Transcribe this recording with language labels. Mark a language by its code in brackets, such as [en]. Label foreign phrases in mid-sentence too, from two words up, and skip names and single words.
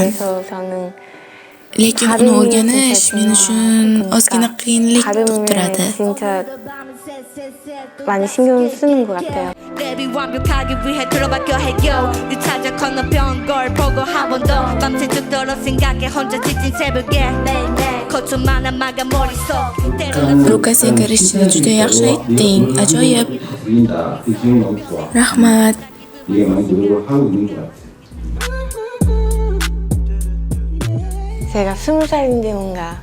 [uz] Lekin uni o'rganish men uchun ozgina qiyinlik tug'diradi. [ko] 진짜 많이 신경 쓰는 것 같아요. 랩이 완벽하기 위해 들어박혀 해요 유차적 건너편 걸 보고 한 번 더 밤새 죽도록 생각해 혼자 지친 새벽에 거쳐만한 마감 머릿속 [uz] Luka, sen koreychani juda yaxshi aytding. Ajoyib. [ko] 보인다. 그 기분 너무 좋아. [uz] Rahmat. [ko] 이게 많이 노력을 하고 있는 것 같아. 제가 20살인데 뭔가